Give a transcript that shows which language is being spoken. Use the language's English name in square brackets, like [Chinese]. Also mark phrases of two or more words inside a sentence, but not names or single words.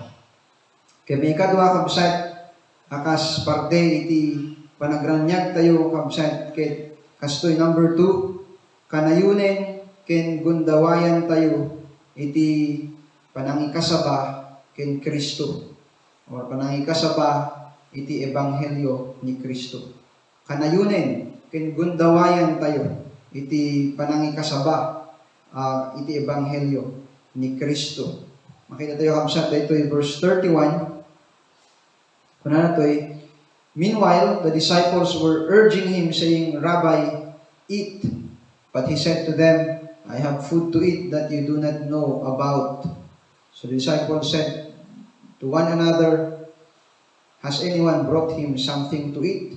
[Iloko] Kaya may kadwa kabsat akas parte iti panagranyag tayo kabsat ket kastoy number 2 kanayunen ken gundawayan tayo iti panangikasaba ken Kristo, or panangikasaba iti ebanghelyo ni Kristo. Kanayunen ken gundawayan tayo iti panangikasaba iti ebanghelyo ni Kristo. Makita tayo kabsat dito verse 31. Kuna natoy, [English] meanwhile the disciples were urging him saying, Rabbi, eat. But he said to them, I have food to eat that you do not know about. So the disciples said to one another, has anyone brought him something to eat?